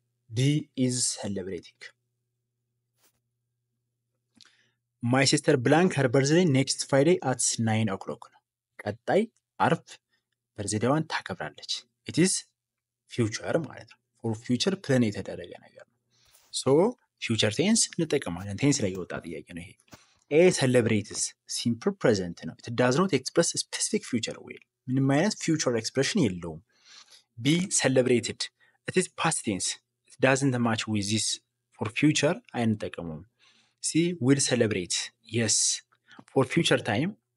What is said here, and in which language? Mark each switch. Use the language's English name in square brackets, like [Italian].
[English] D. Is celebrating. My sister blank her birthday next Friday at 9 o'clock. [Amharic] ቀጣይ አርብ በርዝዴዋን ታከብራለች. [English] It is future [Amharic] ማለት ነው. For future plan የተደረገ ነገር ነው. [English] So future tense እንጠቀማለን tense ላይ የወጣ ጥያቄ ነው ይሄ A celebrates simple present ነው it does not express a specific future well [Amharic] ምንም አይነት future expression የለውም [English] B celebrated it is past tense it doesn't match with this for future [Amharic] አይንጠቀሙም [English] C will celebrate yes for future time